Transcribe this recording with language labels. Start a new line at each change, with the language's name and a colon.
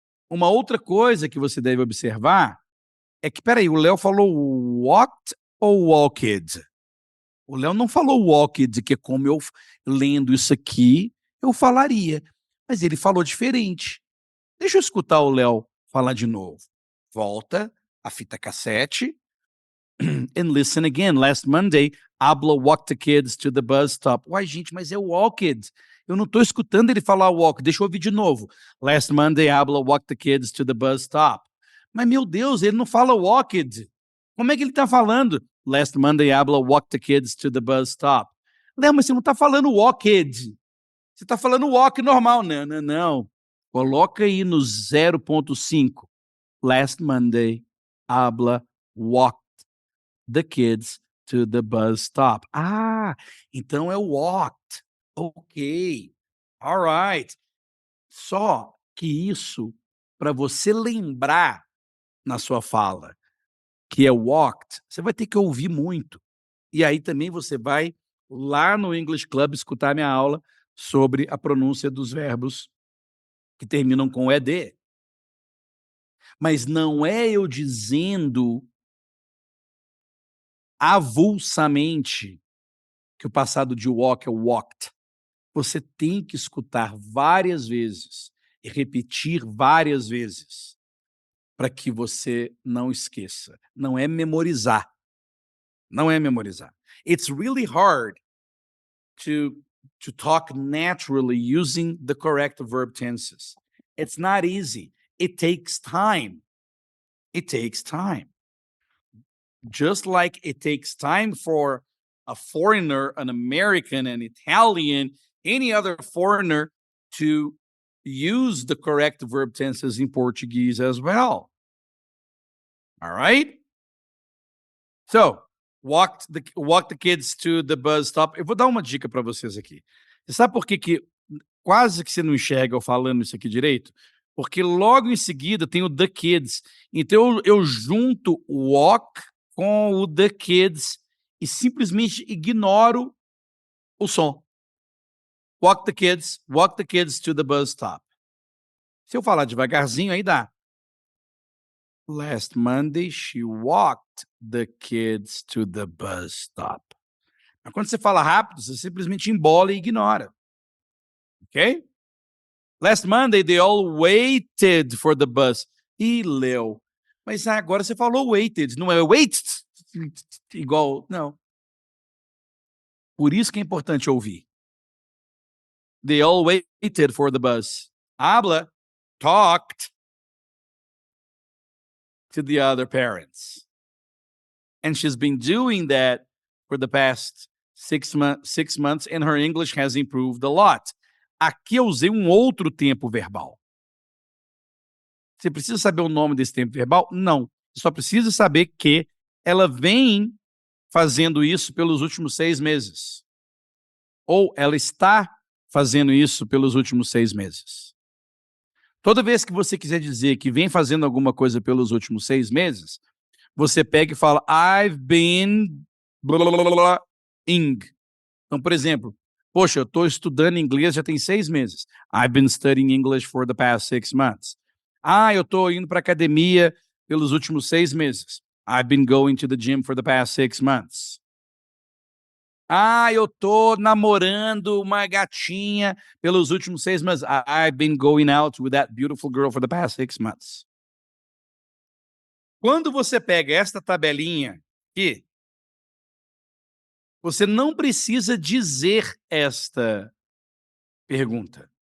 Portuguese: Uma outra coisa que você deve observar é que, peraí, o Léo falou walked ou walked? O Léo não falou walked, que é como eu, lendo isso aqui, eu falaria. Mas ele falou diferente. Deixa eu escutar o Léo falar de novo. Volta a fita cassete
English: and listen again. Last Monday, Abla walked the kids to the bus stop.
Portuguese: Uai, gente, mas é walked. Eu não estou escutando ele falar walk. Deixa eu ouvir de novo.
English: Last Monday, Abla walked the kids to the bus stop.
Portuguese: Mas, meu Deus, ele não fala walked. Como é que ele está falando?
English: Last Monday, Abla walked the kids to the bus stop.
Portuguese: Léo, mas você não está falando walked. Você está falando walk normal. Não, não, não. Coloca aí no 0.5.
English: Last Monday, Abla walked the kids to the bus stop.
Portuguese: Ah, então é walked. Ok.
English: All right.
Portuguese: Só que isso, para você lembrar na sua fala que é walked, você vai ter que ouvir muito. E aí também você vai lá no English Club escutar minha aula sobre a pronúncia dos verbos que terminam com ed. Mas não é eu dizendo avulsamente que o passado de walk é walked. Você tem que escutar várias vezes e repetir várias vezes para que você não esqueça. Não é memorizar. Não é memorizar.
English: It's really hard to talk naturally using the correct verb tenses. It's not easy. It takes time. It takes time. Just like it takes time for a foreigner, an American, an Italian, any other foreigner to use the correct verb tenses in Portuguese as well. All right? So, walk the kids to the bus stop.
Portuguese: Eu vou dar uma dica para vocês aqui. Você sabe por que quase que você não enxerga eu falando isso aqui direito? Porque logo em seguida tem o the kids. Então eu junto o walk com o the kids e simplesmente ignoro o som.
English: Walk the kids to the bus stop.
Portuguese: Se eu falar devagarzinho, aí dá.
English: Last Monday, she walked the kids to the bus stop.
Portuguese: Mas quando você fala rápido, você simplesmente embola e ignora. Ok?
English: Last Monday, they all waited for the bus.
Portuguese: Ih, Leo. Mas agora você falou waited, não é wait igual, não. Por isso que é importante ouvir.
English: They all waited for the bus. Habla talked to the other parents. And she's been doing that for the past 6 months, and her English has improved a lot.
Portuguese: Aqui eu usei um outro tempo verbal. Você precisa saber o nome desse tempo verbal? Não. Você só precisa saber que ela vem fazendo isso pelos últimos 6 meses. Ou ela está fazendo isso pelos últimos 6 meses. Toda vez que você quiser dizer que vem fazendo alguma coisa pelos últimos 6 meses, você pega e fala,
English: I've been ing.
Portuguese: Então, por exemplo, poxa, eu estou estudando inglês já tem 6 meses.
English: I've been studying English for the past 6 months.
Portuguese: Ah, eu estou indo para academia pelos últimos 6 meses.
English: I've been going to the gym for the past 6 months.
Portuguese: Ah, eu estou namorando uma gatinha pelos últimos 6 meses.
English: I've been going out with that beautiful girl for the past 6 months.
Portuguese: Quando você pega esta tabelinha aqui, você não precisa dizer esta pergunta.